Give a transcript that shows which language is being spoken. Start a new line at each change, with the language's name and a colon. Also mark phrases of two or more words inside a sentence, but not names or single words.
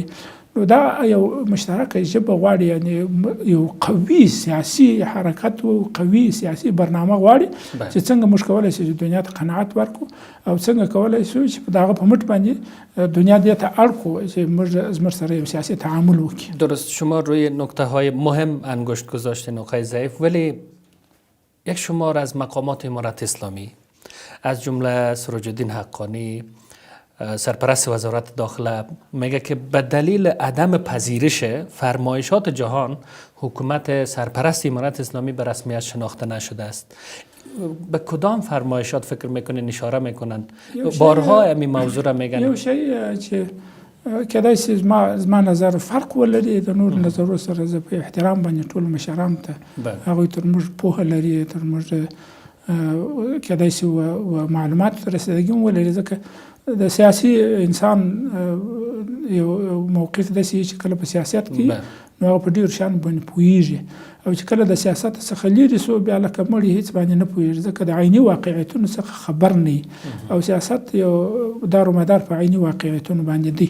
Pashto: نو دا یو مشترکه ژبه غواړي، یعنی یو قوي سیاسي حرکت او قوي سیاسي برنامه غواړي چې څنګه موږ کولی شو چې دنیا ته قناعت ورکړو او څنګه کولی شو چې په دغه په مټ باندې دنیا دې ته اړ کړو چې موږ زموږ سره یو سیاسي تعامل وکړي.
Persian: درست، شما روی نکته‌های مهم انگشت گذاشتین آقای ضعیف، ولی یک شمار از مقامات امارت اسلامی از جمله سراج الدین حقانی سرپرست وزارت داخله میگه که به دلیل عدم پذیرش فرمایشات جهان حکومت سرپرست امارت اسلامی به رسمیت شناخته نشده است. به کدام فرمایشات فکر میکنین اشاره میکنن؟ بارها همین موضوع را میگن.
Pashto: یو شی چې کېدای شي زما نظر فرق ولري د نور نظرو سره. زه په احترام باندې ټولو مشرانو ته، هغوی تر موږ پوهه لري، تر موږ کېدای شي معلوماتو ته رسېدګي هم ولري. ځکه د سیاسي انسان یو موقف داسې چې کله په سیاست کې نو هغه په ډېرو شیانو باندې پوهېږي، او چې کله د سیاست څخه لرې سو بیا لکه مړی هېڅ باندې نه پوهېږي، ځکه د عیني واقعیتونو څخه خبر نه وي، او سیاست یو دارومدار په عیني واقعیتونو باندې دی.